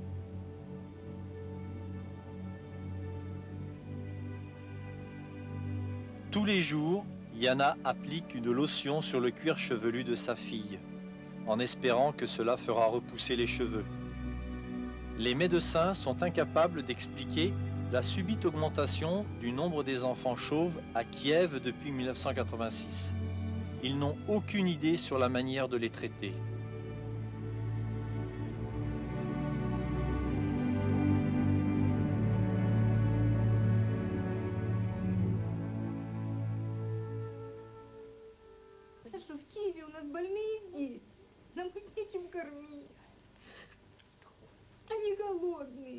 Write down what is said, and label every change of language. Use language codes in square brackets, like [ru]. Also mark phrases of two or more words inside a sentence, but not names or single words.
[fr] Tous les jours, Yana applique une lotion sur le cuir chevelu de sa fille, en espérant que cela fera repousser les cheveux. Les médecins sont incapables d'expliquer la subite augmentation du nombre des enfants chauves à Kiev depuis 1986. Ils n'ont aucune idée sur la manière de les traiter. [ru] Что в Киеве у нас больные дети. Нам их нечем кормить. Они голодные.